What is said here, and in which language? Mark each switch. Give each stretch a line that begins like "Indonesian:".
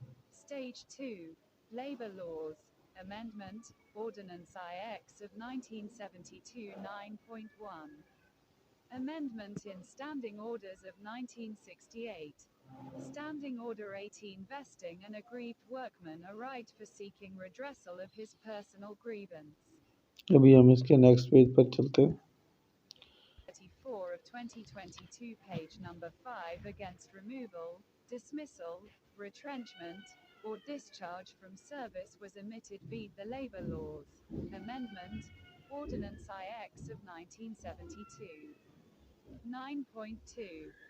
English: Stage 2. Labor Laws. Amendment, Ordinance IX of 1972 9.1. Amendment in Standing Orders of 1968. Standing Order 18 vesting an aggrieved workman a right for seeking redressal of his personal grievance.
Hindi: अभी हम इसके next page पर चलते हैं
English: 34 of 2022, page number 5 against removal, dismissal, retrenchment, or discharge from service was omitted be the Labour Laws. Amendment, Ordinance IX of 1972. 9.2.